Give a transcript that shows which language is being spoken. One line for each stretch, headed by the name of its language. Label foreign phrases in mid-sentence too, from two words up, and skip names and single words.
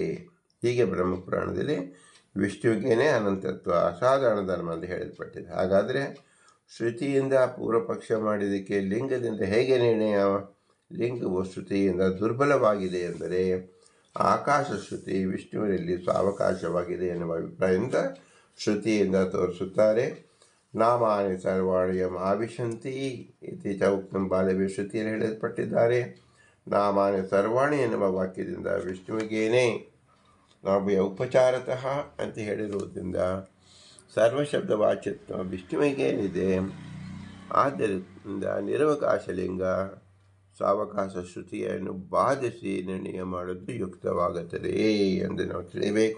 Kannada: ಹೀಗೆ ಬ್ರಹ್ಮಪುರಾಣದಲ್ಲಿ ವಿಷ್ಣುವಿಗೇನೆ ಅನಂತತ್ವ ಅಸಾಧಾರಣ ಧರ್ಮ ಅಂತ ಹೇಳಲ್ಪಟ್ಟಿದೆ. ಹಾಗಾದರೆ ಶ್ರುತಿಯಿಂದ ಪೂರ್ವಪಕ್ಷ ಮಾಡಿದ್ದಕ್ಕೆ ಲಿಂಗದಿಂದ ಹೇಗೆ ನಿರ್ಣಯ? ಲಿಂಗವು ಶ್ರುತಿಯಿಂದ ದುರ್ಬಲವಾಗಿದೆ ಎಂದರೆ ಆಕಾಶ ಶ್ರುತಿ ವಿಷ್ಣುವಿನಲ್ಲಿ ಸಾವಕಾಶವಾಗಿದೆ ಎನ್ನುವ ಅಭಿಪ್ರಾಯದಿಂದ ಶ್ರುತಿಯಿಂದ ತೋರಿಸುತ್ತಾರೆ.
Sanskrit: ನಾಮಾನಿ ಸರ್ವಾಣಿಯಂ ಆವಿಶಂತಿ ಇತಿ ಚ ಉಕ್ತಂ ಬಾಲವೇ
Kannada: ಶ್ರುತಿಯಲ್ಲಿ ಹೇಳಲ್ಪಟ್ಟಿದ್ದಾರೆ.
Sanskrit: ನಾಮಾನಿ ಸರ್ವಾಣಿ
Kannada: ಎನ್ನುವ ವಾಕ್ಯದಿಂದ ವಿಷ್ಣುವಿಗೇನೆ ನಾವು ಉಪಚಾರತಃ ಅಂತ ಹೇಳಿರುವುದರಿಂದ ಸರ್ವಶಬ್ದ ವಾಚ್ಯತ್ವ ವಿಷ್ಣುವಿಗೇನಿದೆ. ಆದ್ದರಿಂದ ನಿರವಕಾಶ ಲಿಂಗ ಸಾವಕಾಶ ಶ್ರುತಿಯನ್ನು ಬಾಧಿಸಿ ನಿರ್ಣಯ ಮಾಡೋದು ಯುಕ್ತವಾಗುತ್ತದೆ ಎಂದು ನಾವು ತಿಳಿಯಬೇಕು.